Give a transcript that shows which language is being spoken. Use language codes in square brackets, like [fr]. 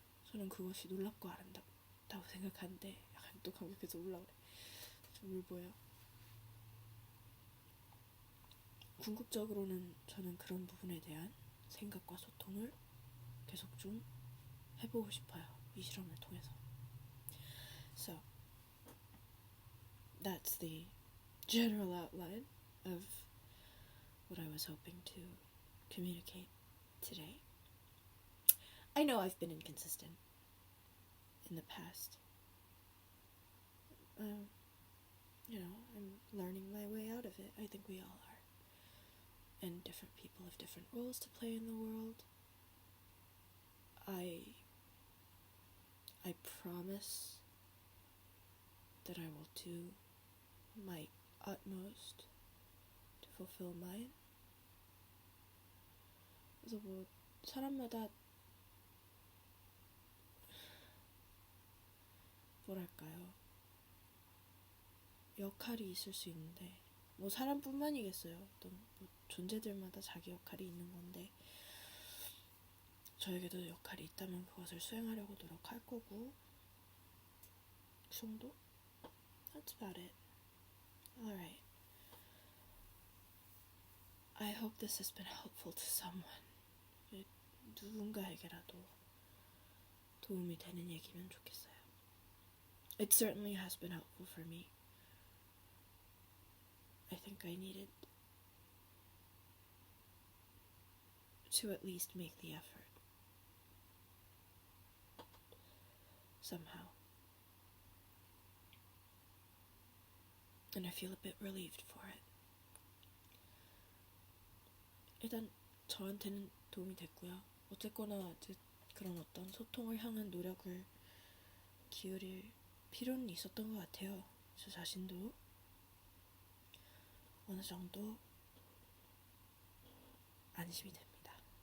[ko] 저는 그것이 놀랍고 아름답다고 생각하는데 약간 또 감격해서 울라 그래. 좀 울보여. 궁극적으로는 저는 그런 부분에 대한 생각과 소통을 계속 좀 해보고 싶어요. 이 실험을 통해서. [en] So, that's the general outline of what I was hoping to communicate today. I know I've been inconsistent in the past. You know, I'm learning my way out of it. I think we all are. And different people have different roles to play in the world. I promise that I will do my utmost to fulfill mine. [ko] 그래서 뭐 사람마다 뭐랄까요, 역할이 있을 수 있는데 뭐 사람뿐만이겠어요. 어떤 뭐 존재들마다 자기 역할이 있는 건데 저에게도 역할이 있다면 그것을 수행하려고 노력할 거고 그 정도? [en] That's about it. Alright. I hope this has been helpful to someone. [ko] 누군가에게라도 도움이 되는 얘기면 좋겠어요. [en] It certainly has been helpful for me. I think I needed to at least make the effort. Somehow. And I feel a bit relieved for it. [ko] 일단 저한테는 도움이 됐고요. 어쨌거나 그런 어떤 소통을 향한 노력을 기울일 필요는 있었던 것 같아요. 저 자신도 어느 정도 안심이 됩니다.